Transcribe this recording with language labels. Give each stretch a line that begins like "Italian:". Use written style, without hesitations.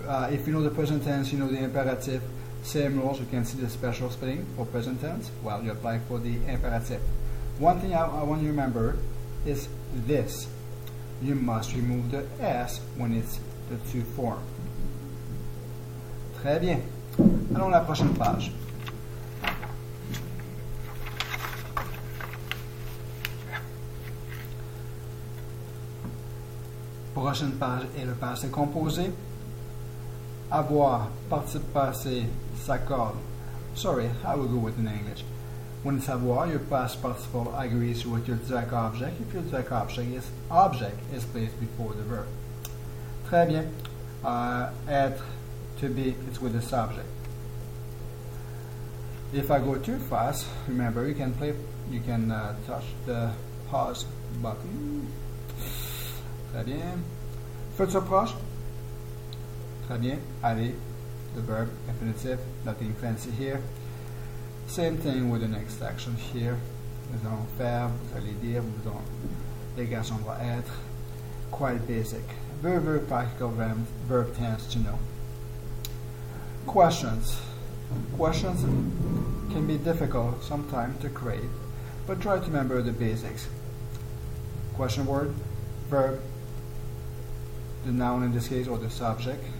English: If you know the present tense, you know the imperative. Same rules. You can see the special spelling for present tense. Well, you apply for the imperative. One thing I want you to remember is this. You must remove the S when it's the to form.
French: Très bien. Allons à la prochaine page. Prochaine page est le passé composé. Avoir, participe passé, s'accorde.
English: Sorry, I will go with in English. When it's avoir, your past participle agrees with your direct object if your direct object is placed before the verb.
French: Très bien.
English: Être, to be, it's with the subject. If I go too fast, remember you can touch the pause button.
French: Très bien. Futur proche. Très bien.
English: Aller, the verb, infinitive, nothing fancy here. Same thing with the next section here.
French: Nous allons faire, vous allez dire, les garçons vont être.
English: Quite basic. Very practical verb tense to know. Questions. Questions can be difficult sometimes to create, but try to remember the basics. Question word, verb, the noun in this case or the subject.